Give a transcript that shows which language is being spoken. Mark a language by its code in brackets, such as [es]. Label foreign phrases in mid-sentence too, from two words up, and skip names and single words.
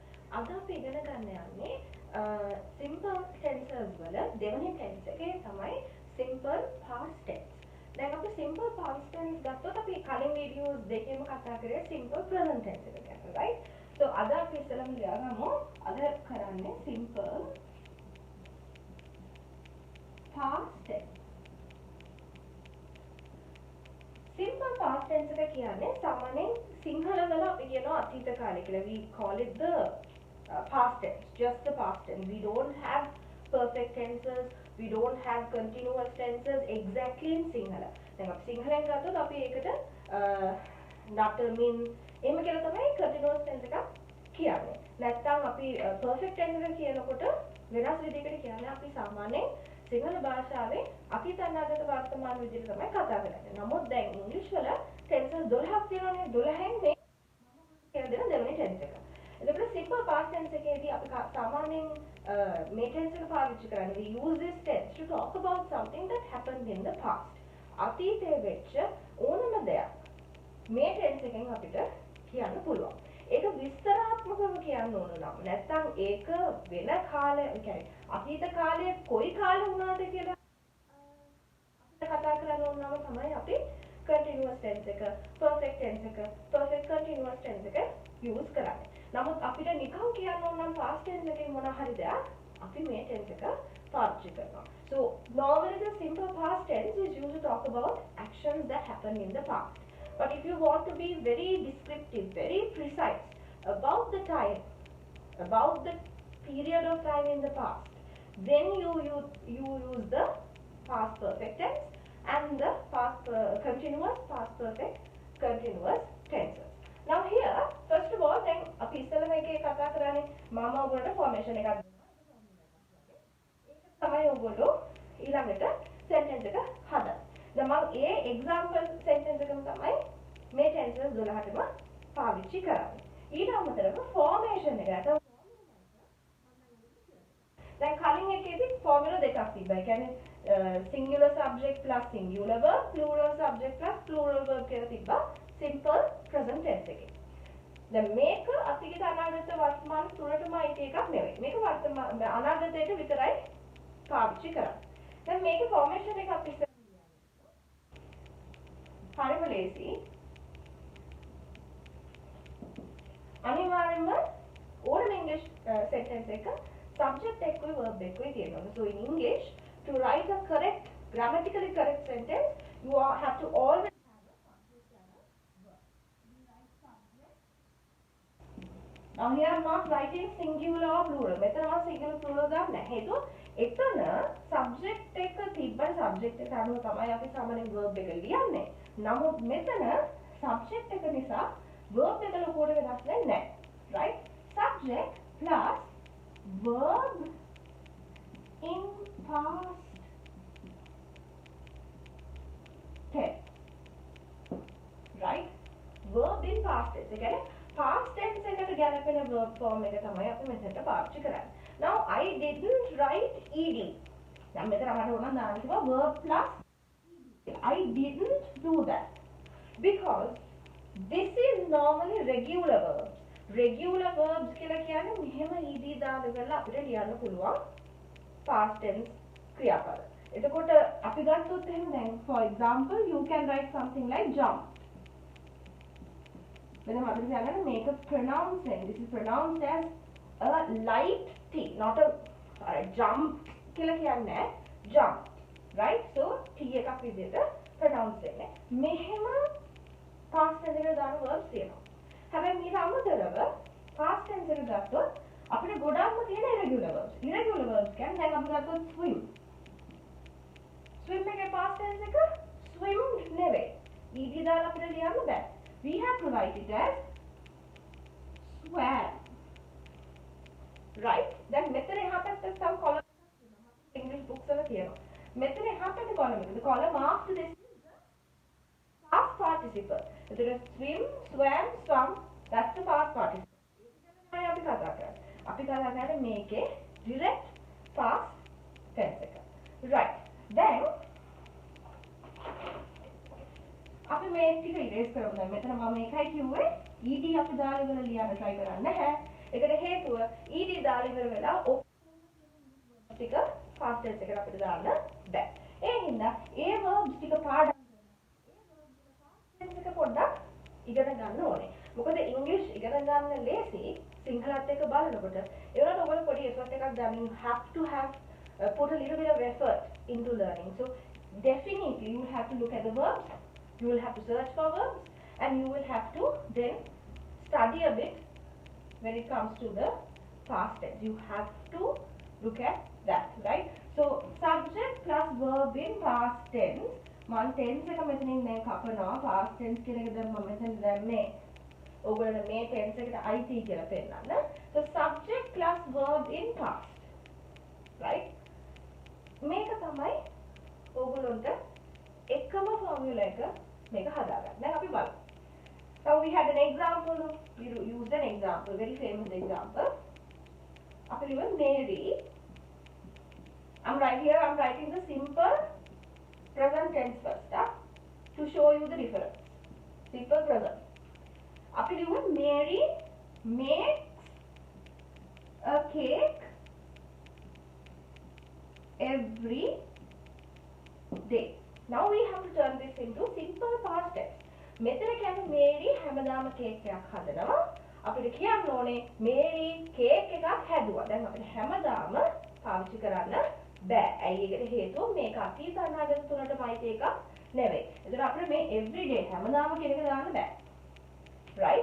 [si] අද අපි ඉගෙන ගන්න යන්නේ [en] simple tenses [si] වල දෙවෙනි tense එකේ තමයි [en] simple past tense. [si] දැන් අපි [en] simple past tense [si] ගත්තොත් අපි කලින් වීඩියෝස් දෙකේම කතා කරේ [en] simple present tense [si] එක ගැන, right? So අද අපි ඉස්සෙල්ලාම ලියාගමු. අද කරන්නේ [en] simple past tense. Simple past tense [si] එක කියන්නේ සාමාන්‍යයෙන් සිංහල වල අපි කියනවා අතීත කාලය කියලා. [en] We call it the past tense, just the past tense. We don't have perfect tenses, we don't have continuous tenses exactly in Sinhala. [si] දැන් අපි සිංහලෙන් ගත්තොත් අපි ඒකට නටමින් එහෙම කියලා තමයි [en] continuous tense [si] එකක් කියන්නේ. නැත්නම් අපි [en] perfect tense [si] එක කියනකොට වෙනස් විදිහකට කියන්නේ අපි සාමාන්‍යයෙන් සිංහල භාෂාවේ අතීත අනාගත වර්තමාන විදිහට තමයි කතා කරන්නේ. නමුත් දැන් ඉංග්‍රීසි වල tenses 12ක් තියෙනවානේ. 12න් මේ කියලා දෙන දෙවෙනි tense එක. එතකොට [en] simple past tense [si] එකේදී අපි සාමාන්‍යයෙන් මේ tense එක පාවිච්චි කරන්නේ. [en] We use this tense to talk about something that happened in the past. [si] අතීතයේ වෙච්ච ඕනම දෙයක් මේ tense එකෙන් අපිට කියන්න පුළුවන්. ඒක විස්තරාත්මකව කියන්න ඕන නම් නැත්නම් ඒක වෙන කාලය කියන්නේ අතීත කාලයේ කොයි කාලේ වුණාද කියලා අපිට කතා කරන්න ඕන නම් තමයි අපි [en] continuous tense [si] එක, [en] perfect tense [si] එක, [en] perfect continuous tense [si] එක use කරන්නේ. නමුත් අපිට නිකන් කියන්න ඕන නම් [en] past tense [si] එකෙන් මොන හරි දෙයක් අපි මේ tense එක පාවිච්චි කරනවා. [en] So normally the simple past tense is used to talk about actions that happened in the past. But if you want to be very descriptive, very precise about the time, about the period of time in the past, then you use the past perfect tense and the past continuous past perfect continuous tenses. Now here, first of all, then [si] අපි ඉස්සෙල්ලාම එකේ කතා කරන්නේ මම ඔයගොල්ලන්ට formation එකක් දෙනවා. ඒක තමයි ඔයගොල්ලෝ ඊළඟට sentence එක හදන්න. දැන් මම ඒ [en] example sentence [si] එකම තමයි මේ tenses 12ටම පාවිච්චි කරන්නේ. ඊට අමතරව formation එක නැත්නම් දැන් කලින් එකේදී formula දෙකක් තිබ්බා. ඒ කියන්නේ [en] singular subject plus singular verb, plural subject plus plural verb [si] කියලා තිබ්බා [en] simple present tense [si] එකේ. දැන් මේක අතීත අනාගත වර්තමාන තුනටම අයිති එකක් නෙවෙයි. මේක වර්තමාන අනාගතයට විතරයි පාවිච්චි කරන්නේ. දැන් මේකේ formation එක අපි ඉස්සර හරිම ලේසි. අනිවාර්යයෙන්ම ඕනම [en] English sentence [si] එක subject එකකුයි verb එකකුයි තියෙනවා. [en] So in English, to write a correct, grammatically correct sentence, you have to always have a subject and a verb. We write subject. Now here I am not writing singular or plural. [si] මෙතන මම [en] singular plural [si] ගන්න නැහැ. එතන subject එක තිබ්බන subject එක අනුව තමයි අපි සාමාන්‍යයෙන් verb එක ලියන්නේ. නමුත් මෙතන subject එක නිසා verb එක ලොකුවට වෙනස් නැහැ. [en] Right? Subject plus verb in past tense. Right? Verb in past tense. [si] ඒ කියන්නේ [en] past tense [si] එකට ගැලපෙන [en] verb form [si] එක තමයි අපි මෙතනට පාවිච්චි කරන්නේ. [en] Now I didn't write ed. [si] දැන් මෙතන අපට ඕන දාන්න කිව්වා [en] verb plus ed. I didn't do that because this is normally regular verbs. Regular verbs [si] කියලා කියන්නේ මෙහෙම ed දාලා අපිට ලියන්න පුළුවන් [en] past tense [si] ක්‍රියාපද. එතකොට අපි ගත්තොත් එහෙනම් දැන් [en] for example you can write something like jump. Then [si] අපිට කියන්න [en] make a pronouncing. This is pronounced as a light t, not a jump [si] කියලා කියන්නේ [en] jump. Right? [si] So t එකක් විදිහට pronounce වෙන්නේ. මෙහෙම [en] past tense [si] එකට දාන verbs තියෙනවා. හැබැයි මේක අමතරව [en] past tense [si] එකට ගත්තොත් අපිට ගොඩක්ම තියෙන [en] irregular verbs. Irregular verbs [si] කියන්නේ දැන් අපි ගත්තොත් swim. Swim එකේ [en] past tense [si] එක swimmed නෙවෙයි. ed දාලා අපිට ලියන්න බෑ. [en] We have to write it as swam. Right? [si] දැන් මෙතන එහා පැත්තට තව column එකක් තියෙනවා. [en] English books [si] වල තියෙනවා. මෙතන එහා පැත්තේ column එක. [en] The column after this is the past participle. එතකොට swim, swam, swum, that's the past participle. [si] ඒක ගැන අපි කතා කරන්නේ. අපි කතා කරන්නේ මේකේ [en] direct past tense [si] එක. Right. Then අපි මේ ටික ඉරේස් කරමු. දැන් මෙතන මම මේකයි කිව්වේ ed අපි දාලා ඉවර ලියන්න try කරන්නේ නැහැ. ඒකට හේතුව ed දාලා ඉවර වෙලා ටික [en] past tense [si] එකට අපිට දාන්න බෑ. ඒ හින්දා ඒ verbs ටික පාඩම් එක පොඩ්ඩක් ඉගෙන ගන්න ඕනේ. මොකද ඉංග්‍රීසි ඉගෙන ගන්න ලේසි සිංහලත් එක්ක බලනකොට ඒ වුණාට ඔයගොල්ලෝ පොඩි effort එකක් ගන්න. [en] You have to have put a little bit of effort into learning. So definitely you will have to look at the verbs, you will have to search for verbs, and you will have to then study a bit when it comes to the past tense. You have to look at that, right? So subject plus verb in past tense. [si] මම tense එක මෙතනින් දැන් කපනවා. [en] past tense [si] කියන එක දැන් මම මෙතන දැම්මේ ඔයගොල්ලෝ මේ tense එකට IT කියලා පෙන්නන්න. [en] So subject plus verb in past, right? [si] මේක තමයි ඔයගොල්ලන්ට එකම formula එක මේක හදාගන්න. දැන් අපි බලමු. [en] Now we had an example. We used an example, very famous example. [si] අපි ලියමු Mary. [en] I'm writing the simple present tense first to show you the difference. Simple present. [si] අපි ලියමු [en] Mary makes a cake every day. Now we have to turn this into simple past tense. [si] මෙතන කියන්නේ මේරි හැමදාම කේක් එකක් හදනවා. අපිට කියන්න ඕනේ මේරි කේක් එකක් හැදුවා. දැන් අපිට හැමදාම පාවිච්චි කරන්න බෑ. ඇයි ඒකට හේතුව මේක අතීත අනාගත තුනටම අයිති එකක් නෙවෙයි. ඒතර අපිට මේ everyday හැමදාම කියන එක දාන්න බෑ. right?